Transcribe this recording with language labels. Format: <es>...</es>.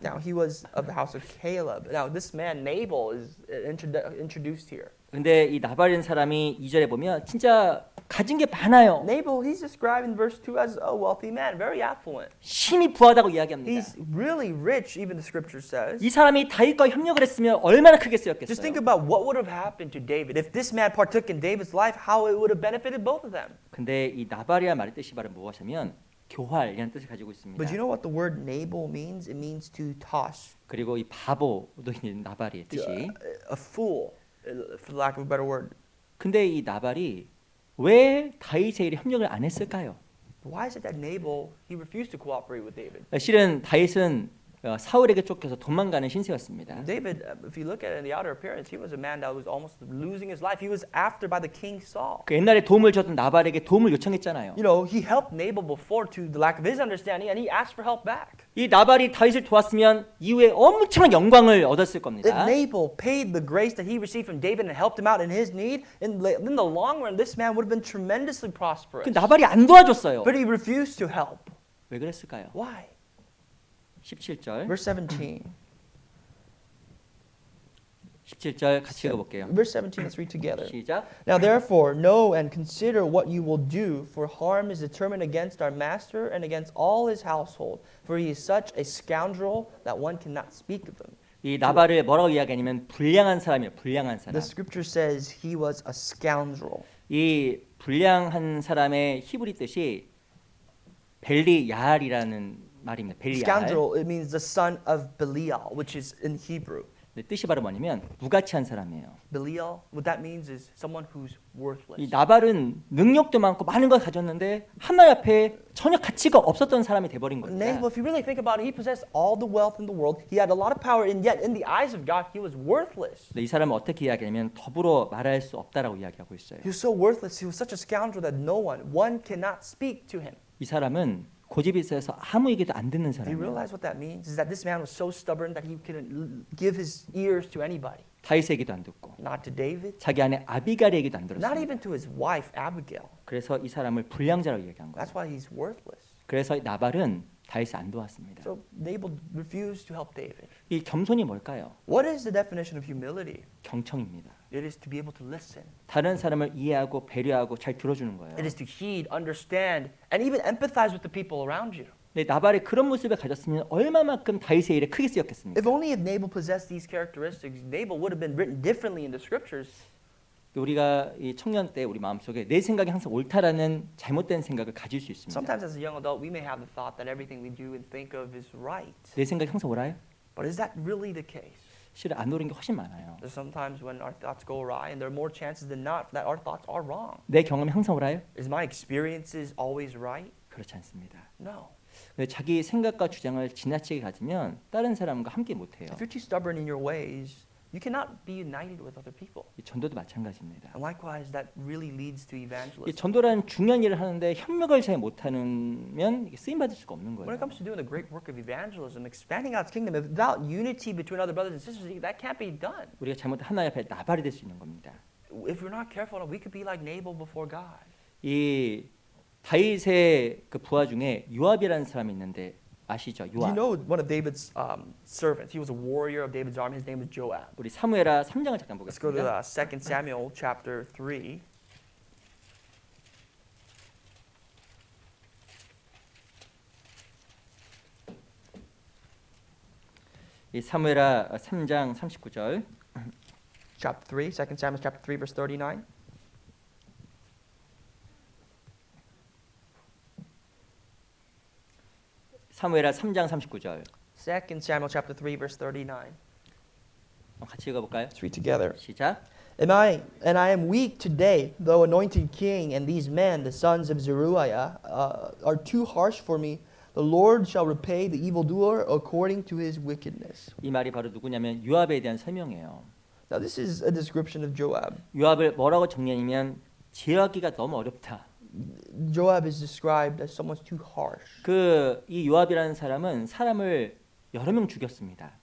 <en>Now he was of the house of Caleb. Now this man Nabal is introduced here.</en> <ko>근데 이 나발이라는 사람이 2절에 보면 진짜 가진 게 많아요.</ko> <en>Nabal, he's described in verse 2 as a wealthy man, very affluent.</en> <ko>심히 부하다고 이야기합니다.</ko> <en>He's really rich, even the scripture says.</en> <ko>이 사람이 다윗과 협력을 했으면 얼마나 크게</ko> <en>Just think</en> <ko>쓰였겠어요.</ko> <en>about what would have happened to David. If this man partook in David's life, how it would have benefited both of them.</en> <ko>근데 이 나발이란 말의 뜻이 바로 무엇이냐면 교활이라는 뜻을 가지고 있습니다.</ko> <en>But you know what the word Nabal means? It means to toss.</en> <ko>그리고 이 바보도 있는 나발의 뜻이.</ko> <en>A fool, for lack of a better word.</en> <ko>근데 이 나발이 왜 다윗의 일에 협력을 안 했을까요?</ko> <en>Why is it that Nabal, he refused to cooperate with David?</en> <ko>실은 다윗은 사울에게 쫓겨서 도망가는 신세였습니다.</ko> <en>David, if you look at it in the outer appearance, he was a man that was almost losing his life. He was after by the king Saul.</en> <ko>그 옛날에 도움을 줬던 나발에게 도움을 요청했잖아요.</ko> <en>You know, he helped Nabal before to the lack of his understanding, and he asked for help back.</en> <ko>이 나발이 다윗을 도왔으면 이후에 엄청난 영광을 얻었을 겁니다.</ko> <en>Nabal paid the grace that he received from David and helped him out in his need, in the long run, this man would have been tremendously prosperous.</en> <ko>그 나발이 안 도와줬어요.</ko> <en>But he refused to help.</en> <ko>왜 그랬을까요?</ko> <en>Why?</en> <ko>17절.</ko> <en>Verse 17.</en> <ko>17절 같이 읽어볼게요.</ko> <en>Verse 17, let's read together.</en> <ko>시작.</ko> <en>Now therefore, know and consider what you will do, for harm is determined against our master and against all his household, for he is such a scoundrel that one cannot speak of him.</en> <ko>이 나발을 뭐라고 이야기하냐면 불량한 사람이에요. 불량한 사람.</ko> <en>The scripture says he was a scoundrel.</en> <ko>이 불량한 사람의 히브리 뜻이 벨리야알이라는 말입니다. 벨리야알.</ko> <en>Scoundrel, it means the son of Belial, which is in Hebrew.</en> <ko>뜻이 바로 뭐냐면 무가치한 사람이에요.</ko> <en>Belial, what that means is someone who's</en> <ko>이</ko> <en>worthless.</en> <ko>나발은 능력도 많고 많은 걸 가졌는데 하나님 앞에 전혀 가치가 없었던 사람이 돼버린 겁니다.</ko> <en>Nabal, if you really think about it, he possessed all the wealth in the world. He had a lot of power, and yet in the eyes of God, he was worthless.</en> <ko>이 사람은 어떻게 이야기하냐면 더불어 말할 수 없다라고 이야기하고 있어요.</ko> <en>He was so worthless. He was such a scoundrel that one cannot speak to him.</en> <ko>이 사람은 고집이 있어서 아무 얘기도 안 듣는</ko> <en>Do you</en> <ko>사람이에요.</ko> <en>realize what that means? Is that this man was so stubborn that he couldn't give his ears to anybody.</en> <ko>다윗의 얘기도 안 듣고</ko> <en>Not to David,</en> <ko>자기 아내 아비갈의 얘기도 안</ko> <en>not</en> <ko>들었어요.</ko> <en>even to his wife, Abigail.</en> <ko>그래서 이 사람을 불량자라고 얘기한 거예요.</ko> <en>That's why he's worthless.</en> <ko>그래서 나발은 다윗을 안 도왔습니다.</ko> <en>So Nabal refused to help David.</en> <ko>이 겸손이 뭘까요?</ko> <en>What is the definition of humility?</en> <ko>경청입니다.</ko> <en>It is to be able to listen.</en> <ko>다른 사람을 이해하고 배려하고 잘 들어주는 거예요.</ko> <en>It is to heed, understand, and even empathize with the people around you.</en> <ko>네, 나발이 그런 모습을 가졌으면 얼마만큼 다윗의 일에 크게 쓰였겠습니까?</ko> <en>If only if Nabal possessed these characteristics, Nabal would have been written differently in the scriptures.</en> <ko>우리가 이 청년 때 우리 마음속에 내 생각이 항상 옳다라는 잘못된 생각을 가질 수 있습니다.</ko> <en>Sometimes as a young adult, we may have the thought that everything we do and think of is right.</en> <ko>내 생각이 항상 옳아요?</ko> <en>But is that really the case?</en> <ko>실은 안 옳은 게 훨씬 많아요.</ko> <en>There's sometimes when our thoughts go awry, and there are more chances than not that our thoughts are wrong.</en> <ko>내 경험이 항상 옳아요?</ko> <en>Is my experiences always right?</en> <ko>그렇지 않습니다.</ko> <en>No.</en> <ko>근데 자기 생각과 주장을 지나치게 가지면 다른 사람과 함께 못해요.</ko> <en>If you're too stubborn in your ways, you cannot be united with other people.</en> <ko>이 전도도 마찬가지입니다.</ko> <en>And likewise, that really leads to</en> <ko>이</ko> <en>evangelism.</en> <ko>전도라는 중요한 일을 하는데 협력을 잘 못하면 쓰임 받을 수가 없는</ko> <en>When</en> <ko>거예요.</ko> <en>it comes to doing the great work of evangelism, expanding God's kingdom, without unity between other brothers and sisters, that can't be done.</en> <ko>우리가 잘못한 하나님 앞에 나발이 될 수 있는 겁니다.</ko> <en>If we're not careful, we could be like Nabal before God.</en> <ko>이 다윗의 그 부하 중에 요압이라는 사람이 있는데 아시죠?</ko> <en>You</en> <ko>요압.</ko> <en>know one of David's servants. He was a warrior of David's army. His name was Joab.</en> <ko>우리 사무엘하 3장을 잠깐</ko> <en>Let's go to</en> <ko>보겠습니다.</ko> <en>2 Samuel chapter 3.</en> <ko>이 사무엘하 3장 39절.</ko> <en>Chapter 3, 2 Samuel chapter 3, verse 39.</en> <ko>사무엘하 3장 39절.</ko> <en>2 Samuel chapter 3 verse 39.</en> <ko>같이 읽어볼까요?</ko> <en>Let's read together.</en> <ko>시작.</ko> <en>And I am weak today, though anointed king, and these men, the sons of Zeruiah, are too harsh for me. The Lord shall repay the evildoer according to his wickedness.</en> <ko>이 말이 바로 누구냐면 요압에 대한 설명이에요.</ko> <en>Now this is a description of Joab.</en> <ko>요압을 뭐라고 정리하냐면 제어하기가 너무 어렵다.</ko> <en>Joab is described as someone too harsh.</en> <ko>이 요압이라는 사람은 사람을 여러 명 죽였습니다.</ko>